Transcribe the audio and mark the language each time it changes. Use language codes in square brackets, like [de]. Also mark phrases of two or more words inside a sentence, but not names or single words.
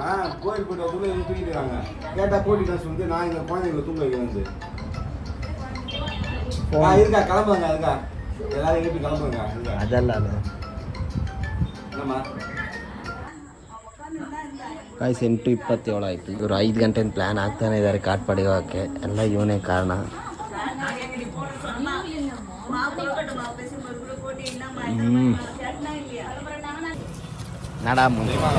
[ta] கோயில் போயிட்டு வந்து தூக்கிட்டுருக்காங்க. கேட்டால் கூட்டி காசு வந்து நான் இந்த குழந்தைங்களை தூங்க வைக்க வந்து இருக்கா கிளம்புங்க. இருக்கா எல்லாரும் எழுப்பி கிளம்புங்க. [kn] ಅದಲ್ಲ ಅದು [ta] என்னம்மா [kn] ಗಾಯ್ಸ್ 8:27 ಆಯಿತು. ಇವರು 5 ಗಂಟೆಯಿಂದ ಪ್ಲ್ಯಾನ್ ಆಗ್ತಾನೆ ಇದ್ದಾರೆ ಕಾಟ್ಪಾಡಿಗೆ ಹೋಗೋಕ್ಕೆ. ಎಲ್ಲ ಇವನೇ ಕಾರಣ. ನಡ ಮುಂದೆ